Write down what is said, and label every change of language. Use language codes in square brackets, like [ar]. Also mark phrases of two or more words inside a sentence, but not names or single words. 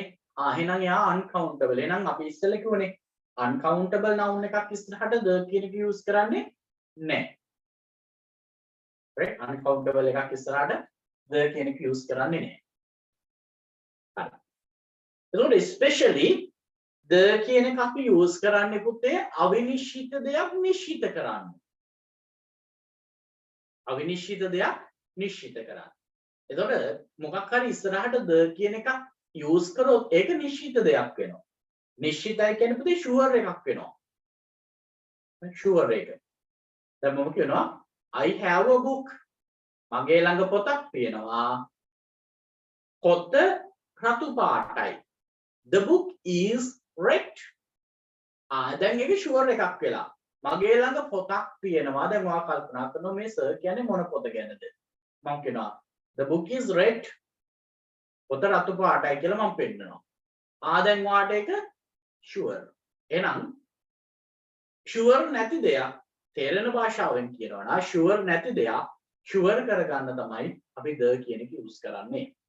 [si] එහෙනම් යා uncountable. එහෙනම් අපි ඉස්සෙල්ලා කිව්වනේ [en] uncountable noun [si] එකක් ඉස්සරහට the කියන එක use කරන්නේ නැහැ. right? uncountable එකක් ඉස්සරහට the කියන එක use කරන්නේ නැහැ. හරි. එතකොට especially the කියන එක අපි use කරන්නේ පුතේ අවිනිශ්චිත දෙයක් නිශ්චිත කරන්න. අවිනිශ්චිත දෙයක් නිශ්චිත කරන්න. එතකොට මොකක් හරි ඉස්සරහට the කියන එක use කරොත් ඒක නිශ්චිත දෙයක් වෙනවා. නිශ්චිතයි කියන්නේ පුතේ sure එකක් වෙනවා. sure එක. දැන් මම කියනවා [en] I have a book. [si] මගේ ළඟ පොතක් තියෙනවා. පොත රතු පාටයි. [en] The book is red. [si] දැන් ඒක sure එකක් වෙලා. මගේ ළඟ පොතක් තියෙනවා. දැන් ඔයා කල්පනා කරනවා මේ සර් කියන්නේ මොන පොත ගැනද? මම කියනවා [en] the book is red. [si] පොත රතු පාටයි කියලා මම පෙන්නනවා. දැන් ඔයාට ඒක sure. එහෙනම් sure නැති දෙයක් තේරෙන භාෂාවෙන් කියනවා නා sure නැති දෙයක් sure කරගන්න තමයි අපි the කියන එක use කරන්නේ.